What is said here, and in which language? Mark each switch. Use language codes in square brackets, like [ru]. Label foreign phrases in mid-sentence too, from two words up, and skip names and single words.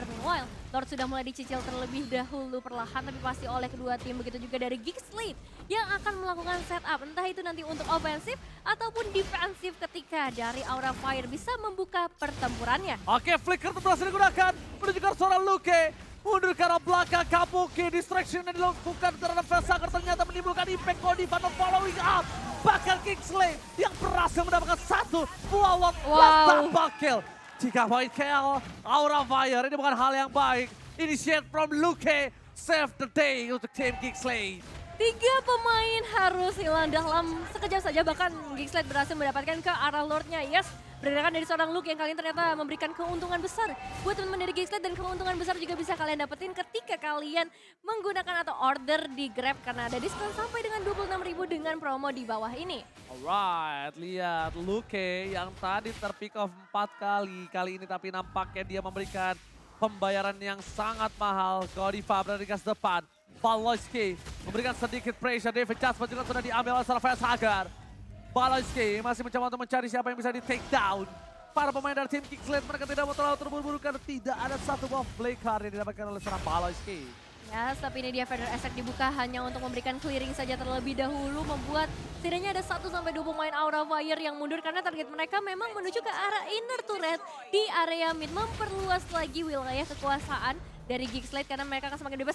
[id] Meanwhile, Lord sudah mulai dicicil terlebih dahulu perlahan tapi pasti oleh kedua tim, begitu juga dari Geekstate yang akan melakukan setup entah itu nanti untuk ofensif ataupun defensif ketika dari Aura Fire bisa membuka pertempurannya. Oke, Flicker berhasil digunakan menuju ke seorang Luke. Mundur ke arah belakang, Kabuki distraction yang dilakukan terhadap Vesaker ternyata menimbulkan impact. [en] Godiva no following up. [id] Bahkan Kingsley yang berhasil mendapatkan satu buah Lord tanpa kill. 3 poin kill, Aura Fire ini bukan hal yang baik. [en] Initiate from Luke, save the day [id] untuk tim Kingsley. 3 pemain harus hilang dalam sekejap saja, bahkan Geekstate berhasil mendapatkan ke arah Lordnya. Yes, berdasarkan dari seorang Luke yang kali ini ternyata memberikan keuntungan besar buat teman-teman dari Geekstate, dan keuntungan besar juga bisa kalian dapetin ketika kalian menggunakan atau order di Grab karena ada diskon sampai dengan 26.000 dengan promo di bawah ini. Alright, lihat Luke yang tadi terpick off 4 kali ini tapi nampaknya dia memberikan pembayaran yang sangat mahal. Godiva berada di gas depan. Baloyski memberikan sedikit pressure. David Jasper juga sudah diambil oleh Surveyor Sagar. Baloyski masih mencoba untuk mencari siapa yang bisa di [en] take down. [id] Para pemain dari tim Kingslate mereka tidak mau terlalu terburu-buru karena tidak ada satu buah [en] play card [id] yang didapatkan oleh seorang Baloyski. Ya, tapi ini dia Feather Attack dibuka hanya untuk memberikan clearing saja terlebih dahulu, membuat setidaknya ada 1-2 pemain Aura Fire yang mundur karena target mereka memang menuju ke arah [en] inner turret [id] di area mid, memperluas lagi wilayah kekuasaan dari Kingslate karena mereka akan semakin bebas.